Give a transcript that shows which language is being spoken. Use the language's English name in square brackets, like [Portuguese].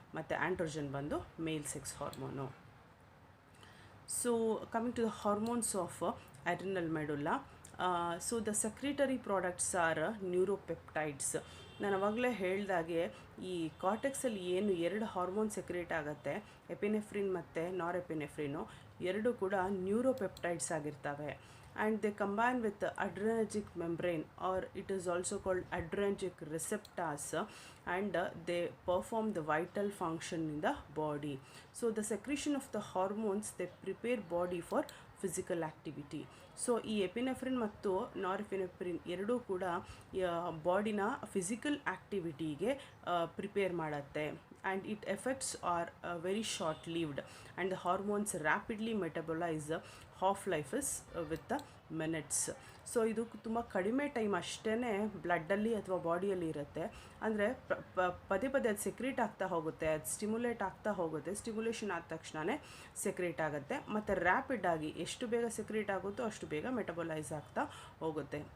[Kannada] ಮತ್ತು ಆಂಡ್ರೋಜನ್ ಬಂದು ಮೇಲ್ sex hormone. [English] So coming to the hormones of adrenal medulla, so the secretory products are neuropeptides. [Kannada] ನಾನು ಅವಾಗಲೇ ಹೇಳಿದಾಗೆ ಈ ಕಾರ್ಟೆಕ್ಸಲ್ಲಿ ಏನು ಎರಡು ಹಾರ್ಮೋನ್ ಸೆಕ್ರೇಟ್ ಆಗುತ್ತೆ, ಎಪಿನೆಫ್ರಿನ್ ಮತ್ತು ನಾರ್ ಎಪಿನೆಫ್ರಿನು, ಎರಡು ಕೂಡ ನ್ಯೂರೋಪೆಪ್ಟೈಡ್ಸ್ ಆಗಿರ್ತವೆ. [English] And they combine with the adrenergic membrane, or it is also called adrenergic receptors, and they perform the vital function in the body. So the secretion of the hormones, they prepare body for physical activity. [Kannada] So ಈ ಎಪಿನೆಫ್ರಿನ್ ಮತ್ತು ನಾರ್ಎಪಿನೆಫ್ರಿನ್ ಎರಡೂ ಕೂಡ ಬಾಡಿನ physical ಆ್ಯಕ್ಟಿವಿಟಿಗೆ prepare ಮಾಡುತ್ತೆ. [English] And it effects are very short lived, and the hormones rapidly metabolise half life is with the minutes. [Kannada] So ಇದು ತುಂಬ ಕಡಿಮೆ time ಅಷ್ಟೇ ಬ್ಲಡ್ಡಲ್ಲಿ ಅಥವಾ ಬಾಡಿಯಲ್ಲಿ ಇರುತ್ತೆ. ಅಂದರೆ ಪದೇ ಪದೇ ಅದು ಸೆಕ್ರೇಟ್ ಆಗ್ತಾ ಹೋಗುತ್ತೆ, ಅದು ಸ್ಟಿಮ್ಯುಲೇಟ್ ಆಗ್ತಾ ಹೋಗುತ್ತೆ. ಸ್ಟಿಮ್ಯುಲೇಷನ್ ಆದ ತಕ್ಷಣವೇ ಸೆಕ್ರೇಟ್ ಆಗುತ್ತೆ ಮತ್ತು ರ್ಯಾಪಿಡಾಗಿ ಎಷ್ಟು ಬೇಗ ಸೆಕ್ರೇಟ್ ಆಗುತ್ತೋ ಅಷ್ಟು ಬೇಗ ಮೆಟಬಲೈಸ್ ಆಗ್ತಾ ಹೋಗುತ್ತೆ.